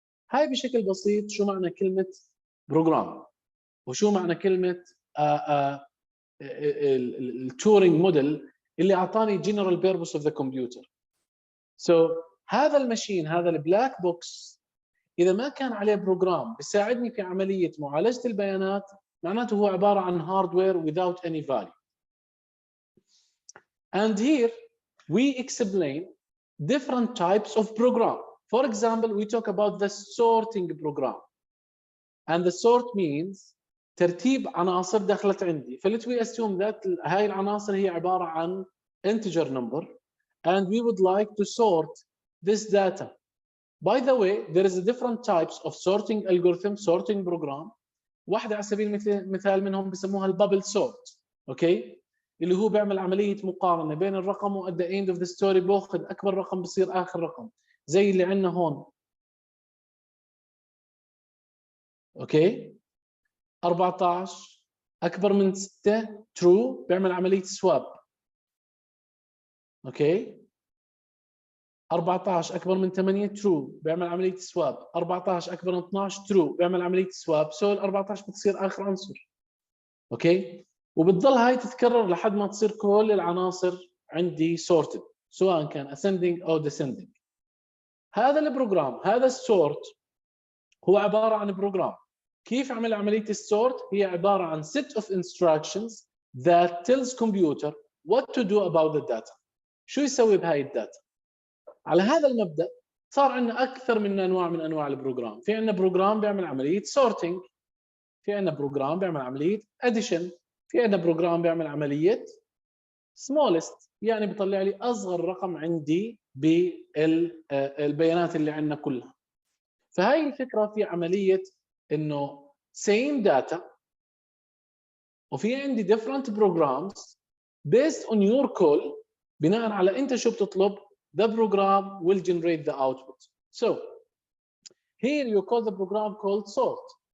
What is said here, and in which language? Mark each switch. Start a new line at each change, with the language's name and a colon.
Arabic: هاي بشكل بسيط شو معنى كلمة بروجرام، وشو معنى كلمة التورينج موديل اللي أعطاني
English: general purpose of the computer. So
Arabic: هذا الماشين، هذا البلاك بوكس، إذا ما كان عليه بروجرام بيساعدني في عملية معالجة البيانات، معناته هو عبارة عن
English: hardware without any value. And here we explain different types of program. For example, we talk about the sorting program. And the sort means
Arabic: ترتيب عناصر دخلت عندي.
English: فlet we assume that
Arabic: هاي العناصر هي عبارة عن
English: integer number, and we would like to sort this data. By the way, there is a different types of sorting algorithm, sorting program.
Arabic: واحدة على سبيل المثال منهم بسموها البابل سورت، اوكي؟ اللي هو بيعمل عملية مقارنة بين الرقم و
English: at the end of the story
Arabic: باخذ أكبر رقم بصير آخر رقم، زي اللي عندنا هون. اوكي؟ 14 أكبر من 6 true بيعمل عملية سواب. اوكي؟ 14 اكبر من 8 ترو بيعمل عمليه سواب، 14 اكبر من 12 ترو بيعمل عمليه سواب، سو ال 14 بتصير اخر عنصر. اوكي؟ وبتضل هاي تتكرر لحد ما تصير كل العناصر عندي sorted سواء كان ascending او descending. هذا البروجرام، هذا السورت هو عباره عن بروجرام. كيف عمل عمليه السورت؟ هي عباره عن
English: set of instructions that tells computer what to do about the data.
Arabic: شو يسوي بهاي الداتا؟ على هذا المبدا صار عندنا اكثر من انواع من انواع البروجرام. في عندنا بروجرام بيعمل عمليه سورتنج، في عندنا بروجرام بيعمل عمليه اديشن، في عندنا بروجرام بيعمل عمليه سمولست، يعني بيطلع لي اصغر رقم عندي بالبيانات اللي عندنا كلها. فهي الفكره في عمليه انه
English: same data
Arabic: وفي عندي
English: different programs based on your call.
Arabic: بناء على انت شو بتطلب
English: the program will generate the output. So here you call the program called sort.